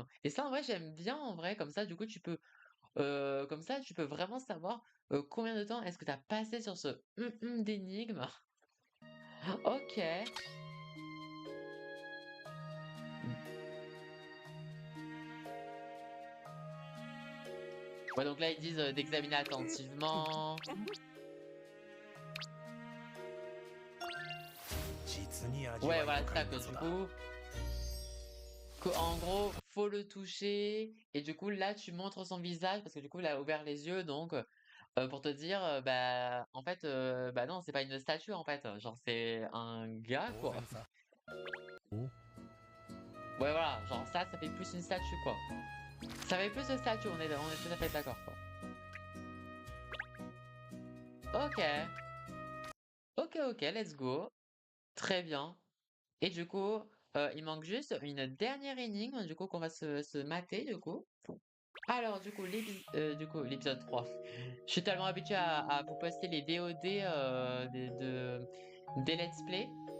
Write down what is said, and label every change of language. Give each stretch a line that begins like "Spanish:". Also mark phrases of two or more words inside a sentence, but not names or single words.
French: Et ça, en vrai, j'aime bien en vrai. Comme ça, du coup, comme ça, tu peux vraiment savoir combien de temps est-ce que tu as passé sur ce d'énigme. Ok. Ouais, donc là, ils disent d'examiner attentivement.
Japanese: 実に味わ
French: Ouais,
Japanese: い
French: voilà, c'est
Japanese: 深い
French: ça que
Japanese: 謎
French: du
Japanese: だ
French: coup, en gros, faut le toucher. Et du coup, là, tu montres son visage parce que du coup, il a ouvert les yeux. Donc, pour te dire, bah, en fait, bah non, c'est pas une statue, en fait. Genre, c'est un gars,
Japanese: 当
French: quoi.
Japanese: 然さお
French: Ouais, voilà, genre ça fait plus une statue, quoi. Ça fait plus une statue, on est tout à fait d'accord, quoi. Ok, ok,
English: let's go.
French: Très bien. Et du coup, il manque juste une dernière énigme, du coup, qu'on va se mater, du coup. Alors, du coup, l'épisode 3. Je suis tellement habitué à vous poster les VOD des Let's Play.